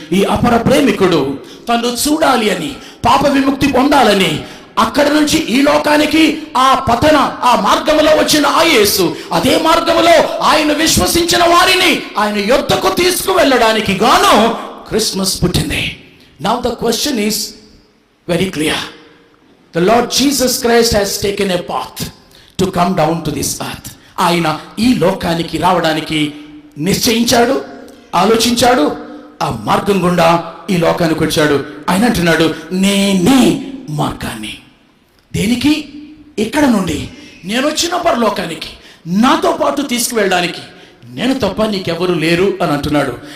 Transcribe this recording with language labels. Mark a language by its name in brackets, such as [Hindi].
[Telugu] ఈ అపర ప్రేమికుడు తను చూడాలి అని, పాప విముక్తి పొందాలని అక్కడి నుంచి ఈ లోకానికి ఆ మార్గములో వచ్చిన ఆ యేసు అదే మార్గములో ఆయన విశ్వసించిన వారిని ఆయన యొద్దకు తీసుకువెళ్ళడానికి గాను క్రిస్మస్ పుట్టింది. [English] Now the question is very clear. The Lord Jesus Christ has taken a path to come down to this earth. [Telugu] ఆయన ఈ లోకానికి రావడానికి నిశ్చయించాడు, ఆలోచించాడు, ఆ మార్గం గుండా ఈ లోకానికి వచ్చాడు. ఆయన అంటున్నాడు, నేనే మార్గాన్ని. దేనికి? ఇక్కడ నుండి నేను వచ్చిన పరలోకానికి నాతో పాటు తీసుకువెళ్ళడానికి నేను తప్ప నీకెవరు లేరు అని అంటున్నాడు.